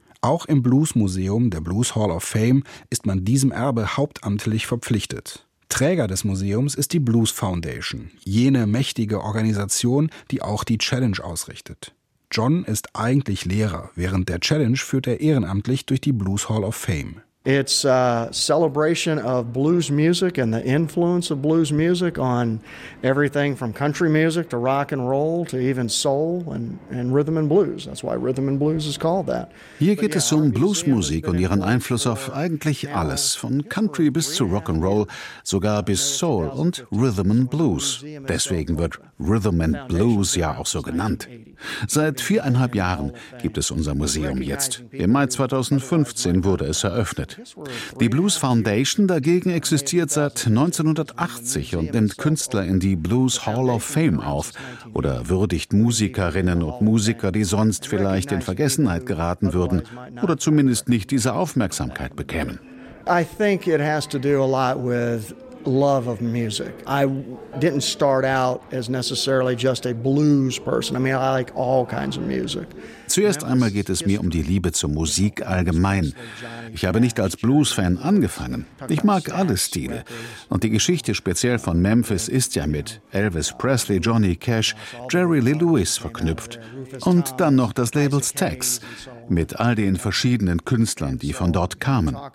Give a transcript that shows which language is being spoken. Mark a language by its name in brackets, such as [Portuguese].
[German] Auch im Bluesmuseum, der Blues Hall of Fame, ist man diesem Erbe hauptamtlich verpflichtet. Träger des Museums ist die Blues Foundation, jene mächtige Organisation, die auch die Challenge ausrichtet. John ist eigentlich Lehrer. Während der Challenge führt er ehrenamtlich durch die Blues Hall of Fame. [English] It's a celebration of blues music and the influence of blues music on everything from country music to rock and roll to even soul and rhythm and blues. That's why rhythm and blues is called that. [German] Hier geht es um Bluesmusik und ihren Einfluss auf eigentlich alles, von Country bis zu Rock and Roll, sogar bis Soul und Rhythm and Blues. Deswegen wird Rhythm and Blues ja auch so genannt. Seit 4,5 Jahren gibt es unser Museum jetzt. Im Mai 2015 wurde es eröffnet. Die Blues Foundation dagegen existiert seit 1980 und nimmt Künstler in die Blues Hall of Fame auf oder würdigt Musikerinnen und Musiker, die sonst vielleicht in Vergessenheit geraten würden oder zumindest nicht diese Aufmerksamkeit bekämen. [English] I think it has to do a lot with love of music. I didn't start out as necessarily just a blues person. I mean, I like all kinds of music. [German] Zuerst einmal geht es mir um die Liebe zur Musik allgemein. Ich habe nicht als Blues-Fan angefangen. Ich mag alle Stile. Und die Geschichte speziell von Memphis ist ja mit Elvis Presley, Johnny Cash, Jerry Lee Lewis verknüpft. Und dann noch das Label Stax mit all den verschiedenen Künstlern, die von dort kamen.